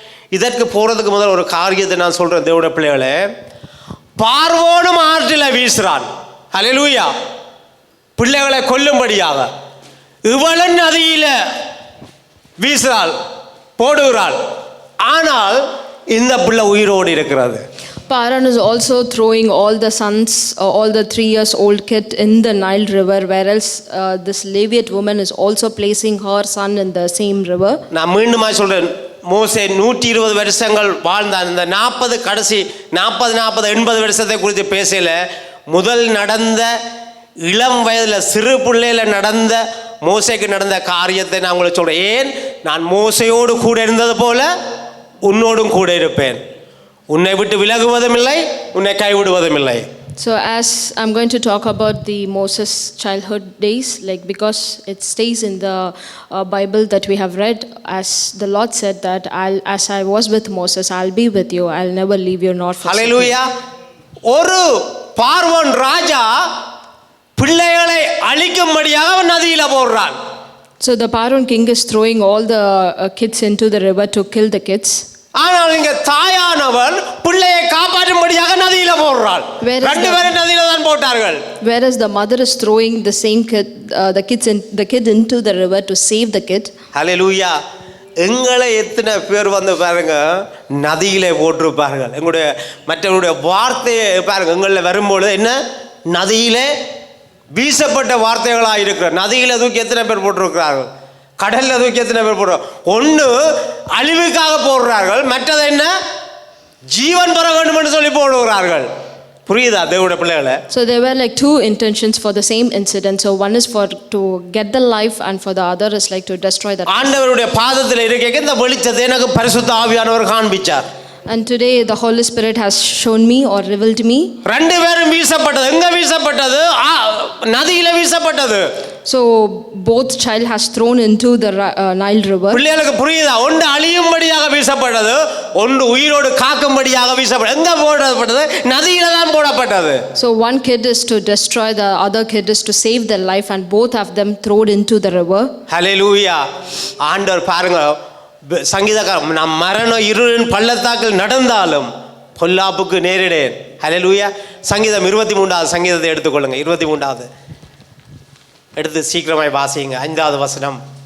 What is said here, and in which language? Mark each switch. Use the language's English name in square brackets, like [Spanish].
[Tamil] இதற்கு போகிறதுக்கு முதல் ஒரு காரியத்தை நான் சொல்கிறேன் தேவனுடைய பிள்ளைகளே. பார்வோனும் ஆற்றில் வீசுறான். ஹல்லேலூயா. பிள்ளைகளை கொல்லும்படியாக இவளன் நதியில வீசுறாள், போடுகிறாள். ஆனால் இந்த பிள்ளை உயிரோடு இருக்கிறது. [English] Paran is also throwing all the sons, all the 3 years old kid in the Nile river, whereas this Levite woman is also placing her son in the same river. [Tamil] நான் மீண்டுமா சொல்றேன், மோசே 120 வருஷங்கள் வாழ்ந்தான். இந்த 40 கடைசி 40 80 வருஷத்தை குறித்து பேசல, முதல் நடந்த இளம் வயதில் சிறு பிள்ளையில் நடந்த மோசேக்கு நடந்த காரியத்தை நான் உங்களுக்கு சொல்கிறேன். ஏன்? நான் மோசையோடு கூட இருந்தது போல உன்னோடும் கூட இருப்பேன், உன்னை விட்டு விலகுவதும் இல்லை, உன்னை கைவிடுவதும் இல்லை. [English] So as I'm going to talk about the Moses childhood days, like because it stays in the Bible that we have read, as the Lord said that as I was with Moses, I'll be with you, I'll never leave you nor forsake you. Hallelujah. [Tamil] ஒரு பார்வோன் ராஜா பிள்ளைகளை அழிக்கும்படியாக அவன் நதியில போடுறான். [English] So the Paran king is throwing all the kids into the river to kill the kids. [Tamil] ஆனால் இங்க தாயானவள் பிள்ளையை காப்பாற்றும்படியாக நதியில போடுறாள். 2 பேரும் நதியில தான் போட்டார்கள். [English] Whereas the mother is throwing the same kid, the kid into the river to save the kid. [Tamil] ஹல்லேலூயா. எங்களை எத்தனை பேர் பாருங்க நதியிலே போட்டிருப்பார்கள். எங்களுடைய மற்றவருடைய வார்த்தையை பாருங்க, எங்களில் வரும்பொழுது என்ன நதியிலே வீசப்பட்ட வார்த்தைகளாக இருக்கிற நதியில தூக்கி எத்தனை பேர் போட்டிருக்கிறார்கள்? கடல்ல தூக்கி எத்தனை பேர் போடுறாங்க? ஒன்று அழிவுக்காக போடுறார்கள், மற்றது என்ன ஜீவன் பெற வேண்டும் என்று சொல்லி போடுகிறார்கள். புரியுதா தேவனுடைய பிள்ளைகளை? [English] So there were like 2 intentions for the same incident. So one is for to get the life and for the other is like to destroy the. [Tamil] ஆண்டவருடைய பாதத்தில் இருக்க இந்த வெளிச்சத்தை எனக்கு பரிசுத்த ஆவியானவர் காண்பிச்சார். [English] And today the Holy Spirit has shown me or revealed me. [Tamil] ரெண்டு பேரும் வீசப்பட்டது. எங்க வீசப்பட்டது? நதியில வீசப்பட்டது. [English] So both child has thrown into the Nile river. [Tamil] பிள்ளைகளுக்கு புரியுதா? ஒன்று அழியும்படியாக வீசப்பட்டது, ஒன்று உயிரோடு காக்கும்படியாக வீசப்பட்டது. எங்க போடப்பட்டது? நதியில தான் போடப்பட்டது. [English] So one kid is to destroy, the other kid is to save their life, and both of them thrown into the river. [Tamil] ஹல்லேலூயா. ஆண்டவர் பாருங்க, சங்கீதக்காரன், நான் மரண இருளின் பள்ளத்தாக்கில் நடந்தாலும் பொல்லாப்புக்கு நேரிடேன். ஹல்லேலூயா. சங்கீதம் 23வது சங்கீதத்தை எடுத்துக்கொள்ளுங்க. 23வது எடுத்து சீக்கிரமாய் வாசிங்க. 5வது வசனம்.